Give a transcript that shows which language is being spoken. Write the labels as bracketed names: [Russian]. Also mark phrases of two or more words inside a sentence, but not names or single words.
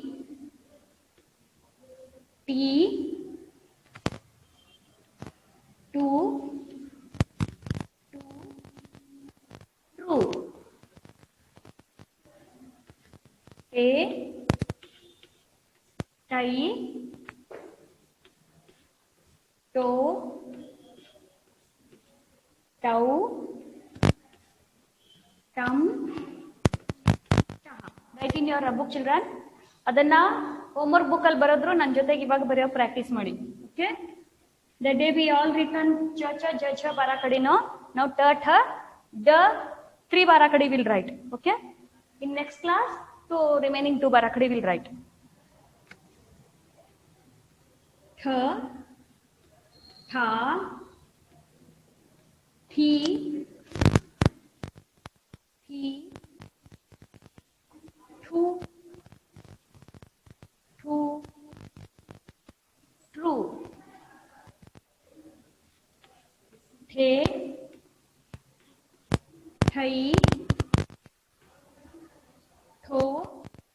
[Kannada] ಟಿ ಟು ಟ್ರೂ ಎ ಟೈ ಟೋ ಟೌ ಟಮ್ ಟಹ. [English] Write in your book children. [Kannada] ಅದನ್ನ [English] homework book [Kannada] ಅಲ್ಲಿ ಬರೋದ್ರು ನನ್ನ ಜೊತೆಗೆ ಇವಾಗ ಬರೆಯೋ ಪ್ರಾಕ್ಟೀಸ್ ಮಾಡಿ. [English] ಓಕೆ, the day we all written cha cha ja cha barakadi, no? Now ta tha the 3 barakadi will write. Okay, in next class so remaining 2 barakadi will write. [Kannada] Tha tha thi thi thu thu true थे थई थो